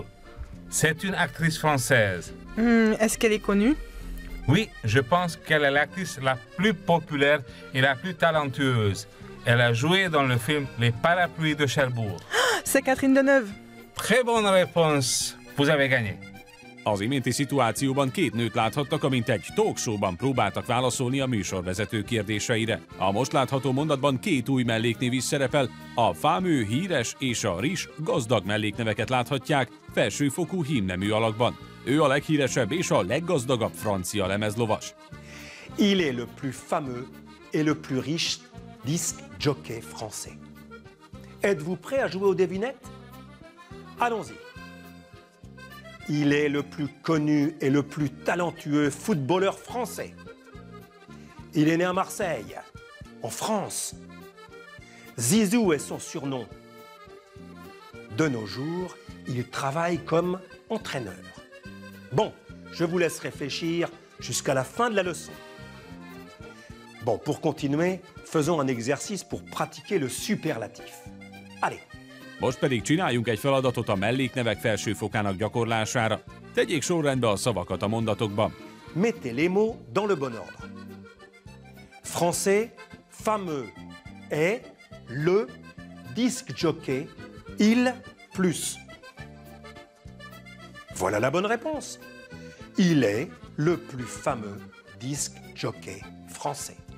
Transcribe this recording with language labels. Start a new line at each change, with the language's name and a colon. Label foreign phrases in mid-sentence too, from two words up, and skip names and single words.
French: C'est une actrice française. Est-ce qu'elle est connue? Oui, je pense qu'elle est l'actrice la plus populaire et la plus talentueuse. Elle a joué dans le film Les Parapluies de Cherbourg. C'est Catherine Deneuve. Très bonne réponse. Vous avez gagné.
Hungarian: Az iménti szituációban két nőt láthattak, amint egy talkshowban próbáltak válaszolni a műsorvezető kérdéseire. A most látható mondatban két új melléknév is szerepel, a fámő, híres és a rizs gazdag mellékneveket láthatják felsőfokú hímnemű alakban. Ő a leghíresebb és a leggazdagabb francia lemezlovas.
French: Il est le plus fameux et le plus riche disc jockey français. Êtes-vous prêts à jouer aux devinettes? Allons-y. Il est le plus connu et le plus talentueux footballeur français. Il est né à Marseille, en France. Zizou est son surnom. De nos jours, il travaille comme entraîneur. Bon, je vous laisse réfléchir jusqu'à la fin de la leçon. Bon, pour continuer, faisons un exercice pour pratiquer le superlatif. Allez!
Hungarian: Most pedig csináljunk egy feladatot a melléknevek felsőfokának gyakorlására. Tegyék sorrendbe a szavakat a mondatokban.
French: Mettez les mots dans le bon ordre. Français, fameux, est le disc jockey, il plus. Voilà la bonne réponse. Il est le plus fameux disc jockey français.